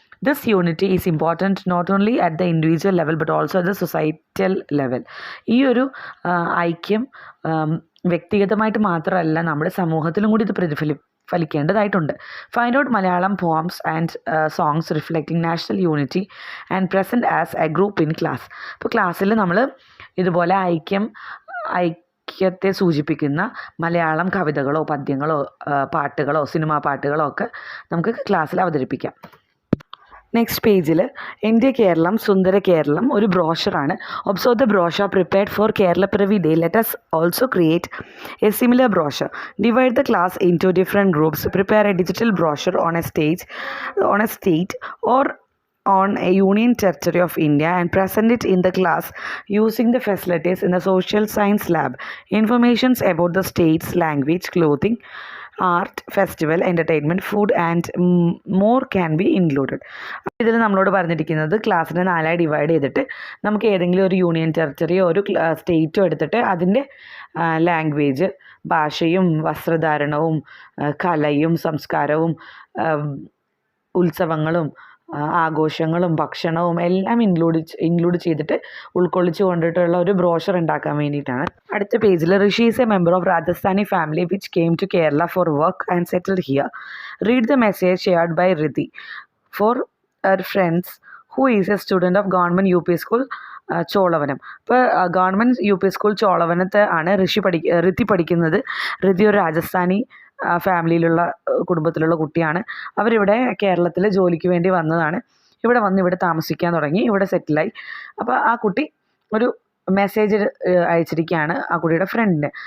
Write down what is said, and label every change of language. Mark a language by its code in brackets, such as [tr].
[en] This unity is important not only at the individual level but also at the societal level. [ml] ഈ ഒരു ഐക്യം വ്യക്തിഗതമായിട്ട് മാത്രമല്ല, നമ്മുടെ സമൂഹത്തിലും കൂടി ഇത് ഫലിക്കേണ്ടതായിട്ടുണ്ട്. [en] Find out Malayalam poems and songs reflecting national unity and present as a group in class. [ml] അപ്പോൾ ക്ലാസ്സിൽ നമ്മൾ ഇതുപോലെ ഐക്യത്തെ സൂചിപ്പിക്കുന്ന മലയാളം കവിതകളോ പദ്യങ്ങളോ പാട്ടുകളോ സിനിമാ പാട്ടുകളോ ഒക്കെ നമുക്ക് ക്ലാസ്സിൽ അവതരിപ്പിക്കാം. നെക്സ്റ്റ് പേജിൽ എൻ്റെ കേരളം സുന്ദര കേരളം ഒരു ബ്രോഷറാണ്. [en] Observe the brochure prepared for Keralapiravvi Day. Let us also create a similar brochure. Divide the class into different groups. Prepare a digital brochure on a state or on a union territory of India and present it in the class using the facilities in the social science lab. Informations about the state's language, clothing, art, festival, entertainment, food and more can be included. [ml] ഇതിൽ നമ്മളോട് പറഞ്ഞിരിക്കുന്നത് ക്ലാസ്സിനെ 4ആയി divide ചെയ്തിട്ട് നമുക്ക് ഏതെങ്കിലും ഒരു union ടെറിട്ടറിയോ ഒരു സ്റ്റേറ്റോ എടുത്തിട്ട് അതിൻ്റെ ലാംഗ്വേജ്, ഭാഷയും വസ്ത്രധാരണവും കലയും സംസ്കാരവും ഉത്സവങ്ങളും ആഘോഷങ്ങളും ഭക്ഷണവും എല്ലാം ഇൻക്ലൂഡ് ചെയ്തിട്ട് ഉൾക്കൊള്ളിച്ച് കൊണ്ടിട്ടുള്ള ഒരു ബ്രോഷർ ഉണ്ടാക്കാൻ വേണ്ടിയിട്ടാണ്. അടുത്ത പേജിൽ [en] Rishi is a member of Rajasthani family which came to Kerala for work and settled here. Read the message shared by Riti for her friends who is a student of government UP school [ml] ചോളവനം. ഇപ്പോൾ government UP school ചോളവനത്ത് ആണ് ഋതി പഠിക്കുന്നത്. ഋതി ഒരു രാജസ്ഥാനി ഫാമിലിയിലുള്ള കുടുംബത്തിലുള്ള കുട്ടിയാണ്. അവരിവിടെ കേരളത്തിൽ ജോലിക്ക് വേണ്ടി വന്നതാണ്. ഇവിടെ വന്ന് ഇവിടെ താമസിക്കാൻ തുടങ്ങി, ഇവിടെ സെറ്റിലായി. അപ്പോൾ ആ കുട്ടി ഒരു മെസ്സേജ് അയച്ചിരിക്കുകയാണ് ആ കുട്ടിയുടെ ഫ്രണ്ടിന്.